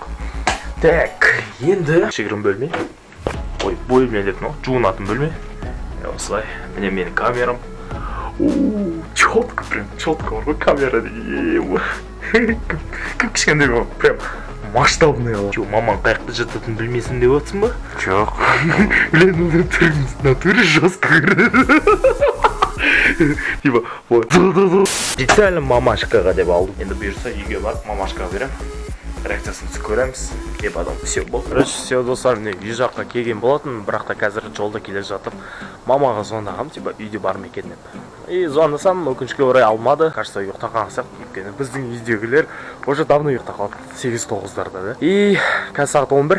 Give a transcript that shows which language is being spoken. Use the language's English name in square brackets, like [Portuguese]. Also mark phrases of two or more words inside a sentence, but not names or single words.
[Kazakh] Так, енді кішігірім бөлме. Бөлме дедім, жуынатын бөлме. Осылай, міне менің камерам. [Russian] Четко, прям четко [Kazakh] бар ғой камера. Кішкенде [Russian] прям масштабный [Kazakh] алып. Че, мамаң қаяқта жататынын білмесін деп отырсың ба? Жоқ. [Russian] Блин, ну ты в натуре жестко. Типа, вот. Специально [Kazakh] мамашкаға деп алдым. Енді бұйырса үйге барып мамашкаға берем. Реакциясын түсіп көреміз. [Russian] И потом все болды. Короче, все [Kazakh] достар, міне үй жаққа келген болатын, бірақ та қазір жолда келе жатып мамаға звондағам, типа үйде бар ма екен деп. И звондасам, өкінішке орай алмады. Кажется, ұйықтаған сияқты, өйткені біздің үйдегілер [Russian] уже давно [Kazakh] ұйықтап қалды. 8-9-дарда да. И қазір сағат 11.